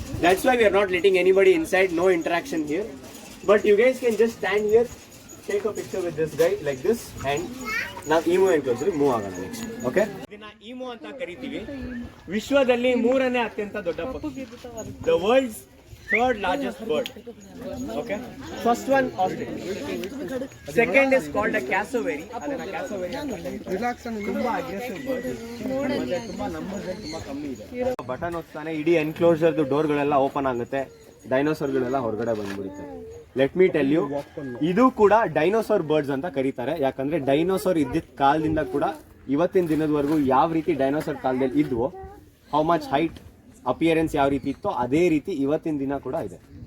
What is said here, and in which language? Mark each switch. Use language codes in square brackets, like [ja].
[en] That's why we are not letting anybody inside, no interaction here. But you guys can just stand here, take a picture with this guy like this, and [kn] ನಾವು ಈಮೋ enclosure move ಆಗೋಣ [en] Next. [kn] Okay, ಇದನ್ನ ಈಮೋ ಅಂತ ಕರಿತೀವಿ. ವಿಶ್ವದಲ್ಲಿ 3ನೇ ಅತ್ಯಂತ ದೊಡ್ಡ ಪಕ್ಷಿ, [en] The world's 3rd largest bird. Okay, first one ostrich, second is called a cassowary. [kn] ಅದನ್ನ cassowary ಅಂತ ತುಂಬಾ ಅಗ್ರೆಸಿವ್ ಬರ್ಡ್, ಮತ್ತೆ ತುಂಬಾ ನಂಬರ್ಸ್ ತುಂಬಾ ಕಮ್ಮಿ ಇದೆ. ಬಟನ್ ಒತ್ತಾನೆ ಇಡೀ ಎನ್ಕ್ಲೋಸರ್ ಡೋರ್ ಗಳೆಲ್ಲ ಓಪನ್ ಆಗುತ್ತೆ, ಡೈನೋಸಾರ್ ಗಳೆಲ್ಲ ಹೊರಗಡೆ ಬಂದ್ಬಿಡುತ್ತೆ. [en] let me tell you, [kn] ಇದು ಕೂಡ ಡೈನೋಸಾರ್ ಬರ್ಡ್ಸ್ ಅಂತ ಕರೀತಾರೆ. ಯಾಕಂದ್ರೆ ಡೈನೋಸಾರ್ ಇದ್ದಿದ್ದ ಕಾಲದಿಂದ ಕೂಡ ಇವತ್ತಿನ ದಿನದವರೆಗೂ ಯಾವ ರೀತಿ ಡೈನೋಸಾರ್ ಕಾಲದಲ್ಲಿ ಇದ್ವೋ, [en] how much height, [kn] ಅಪಿಯರೆನ್ಸ್ ಯಾವ ರೀತಿ ಇತ್ತೋ ಅದೇ ರೀತಿ ಇವತ್ತಿನ ದಿನ ಕೂಡ ಇದೆ.